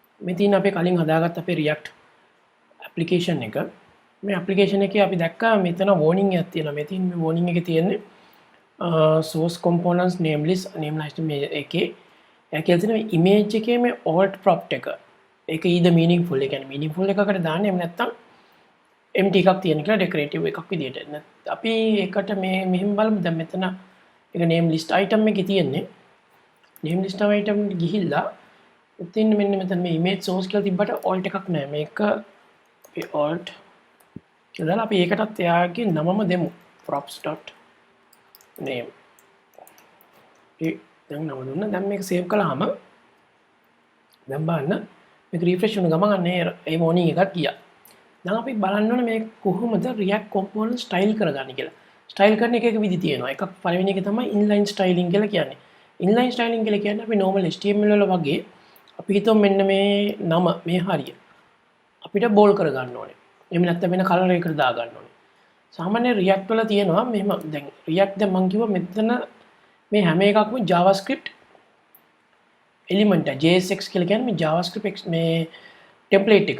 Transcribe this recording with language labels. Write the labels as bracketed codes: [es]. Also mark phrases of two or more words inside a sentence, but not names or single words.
[si] මේ තියෙන අපේ කලින් හදාගත්ත අපේ [en] React application [si] එක. මේ application එකේ අපි දැක්කා මෙතන warning එකක් තියෙනවා. මේ තියෙන මේ warning එකේ තියෙන්නේ [en] source components name list [si] මේ එකේ ඒ කියලා තියෙන image එකේ මේ [en] alt prop [si] එක. [en] ඒක either meaningful, [si] ඒ කියන්නේ meaningful එකකට දාන්න එහෙම නැත්නම් empty එකක් තියෙන කියලා decorative එකක් විදියට. අපි ඒකට මේ මෙහෙම බලමු. දැන් මෙතන ඒක [en] name list item [si] එකේ තියෙන්නේ. [en] name list item [si] ගිහිල්ලා උතින් මෙන්න මෙතන මේ [en] image source [si] කියලා තිබ්බට alt එකක් නැහැ. මේක අපි alt කියලා දාලා අපි ඒකටත් එයාගේ නමම දෙමු. props.name. දැන් නම දුන්නා. දැන් මේක save කළාම දැන් බලන්න මේක refresh වුණ ගමන් අන්න ඒ warning එකක් ගියා. දැන් අපි බලන්න ඕනේ මේ කොහොමද [en] React component style [si] කරගන්නේ කියලා. style කරන එක විදි තියෙනවා. එකක් පළවෙනි එක තමයි [en] inline styling [si] කියලා කියන්නේ. [en] inline styling [si] කියලා කියන්නේ අපි [en] normal HTML [si] වල වගේ අපි හිතමු මෙන්න මේ නම මේ හරිය අපිට බෝල් කරගන්න ඕනේ. එහෙම නැත්නම් වෙන කලර් එකකට දා ගන්න ඕනේ. සාමාන්‍ය React වල තියෙනවා මෙහෙම දැන් React දැන් මම කිව්වා මෙතන මේ හැම එකක්ම [en] JavaScript element JSX [si] කියලා කියන්නේ මේ JavaScript මේ template එක.